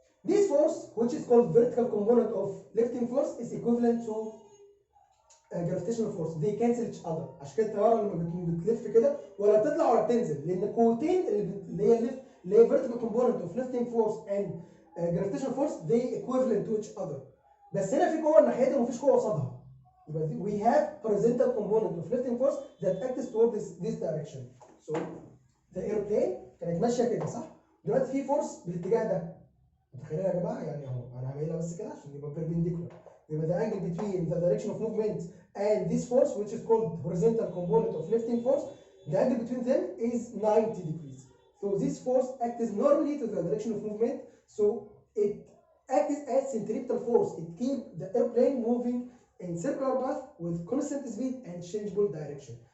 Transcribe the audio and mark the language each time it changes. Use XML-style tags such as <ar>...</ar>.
<en>This force, which is called vertical component of lifting force, is equivalent to gravitational force. They cancel each other.</en> <ar>عشان كده الطياره لما بتلف كده ولا بتطلع ولا بتنزل، لان القوتين اللي هي</ar> <en>vertical component of lifting force and gravitational force they equivalent to each other.</en> <ar>بس هنا في قوه الناحيه دي ومفيش قوه قصادها. يبقى</ar> <en>we have horizontal component of lifting force that acts toward this direction. So the airplane</en> <ar>كانت ماشيه كده صح؟ دلوقتي في فورس بالاتجاه ده. متخيلين يا جماعه؟ يعني اهو انا هعملها بس كده عشان يبقى perpendicular. يبقى</ar> <en>the angle between the direction of movement and this force which is called horizontal component of lifting force, the angle between them is 90 degrees. So this force acts normally to the direction of movement, so it acts as centripetal force. It keeps the airplane moving in circular path with constant speed and changeable direction.</en>